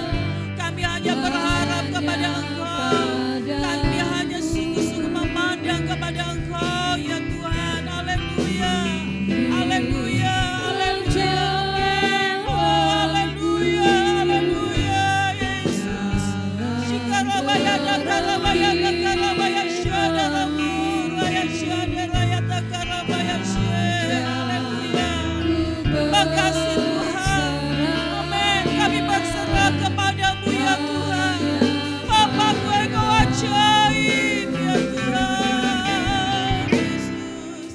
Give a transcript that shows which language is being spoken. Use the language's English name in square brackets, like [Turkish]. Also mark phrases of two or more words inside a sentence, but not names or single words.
[Indonesian] Kami hanya berharap kepada Engkau. Kami hanya sungguh-sungguh memandang kepada Engkau ya Tuhan. Haleluya, haleluya, haleluya. Oh haleluya, haleluya Yesus. Shikarabaya takarabaya takarabaya syadaramu raya syadaraya takarabaya syed. Haleluya. Terima kasih Tuhan. Amin. Kami berserah kepada-Mu ya Tuhan. Bapakku Engkau ajaib ya Tuhan. Yesus.